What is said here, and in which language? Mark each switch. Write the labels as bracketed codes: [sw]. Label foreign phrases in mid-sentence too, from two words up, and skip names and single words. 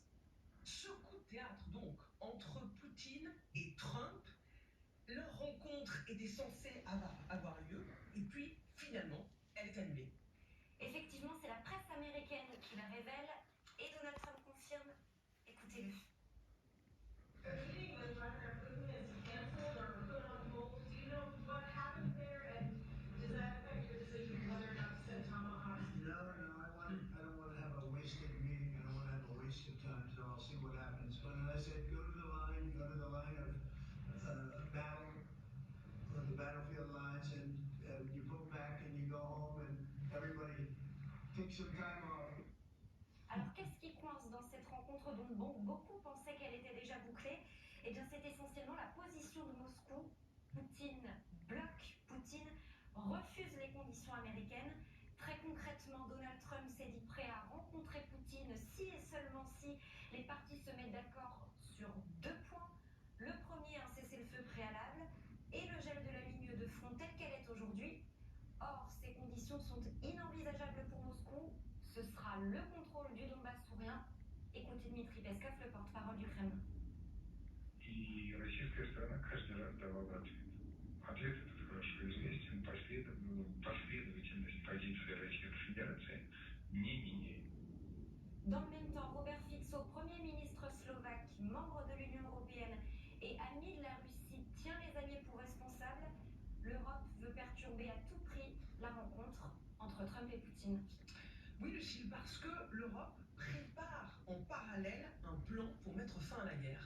[fr] Ce coup de théâtre donc entre Poutine et Trump, leur rencontre était censée avoir lieu et puis finalement elle est annulée. Effectivement, c'est la presse américaine qui la révèle et Donald Trump confirme. Écoutez-le. [en] Time, so I'll see what happens. But as I said, go to the line of battle, the battlefield lines, and you pull back and you go home, and everybody takes some time off. [fr] Alors qu'est-ce qui coince dans cette rencontre dont beaucoup pensaient qu'elle était déjà bouclée? Eh bien c'est essentiellement la position de Moscou. Poutine bloque, Poutine refuse les conditions américaines. Très concrètement, Donald Trump s'est dit prêt à rencontrer Poutine si et seulement si les parties se mettent d'accord sur deux points. Le premier, un cessez-le-feu préalable et le gel de la ligne de front telle qu'elle est aujourd'hui. Or, ces conditions sont inenvisageables pour Moscou. Ce sera le contrôle du Donbass sous rien. Écoutez Dmitri Peskov, le porte-parole du Kremlin. [ru] И российская сторона каждый раз давала ответ. Ответ этот хорошо известен, последовательность позиции Российской Федерации не меняет. [fr] Dans le même temps, Robert Fico, Premier ministre slovaque, membre de l'Union européenne et ami de la Russie, tient les alliés pour responsables. L'Europe veut perturber à tout prix la rencontre entre Trump et Poutine. Oui, Lucille, parce que l'Europe prépare en parallèle un plan pour mettre fin à la guerre.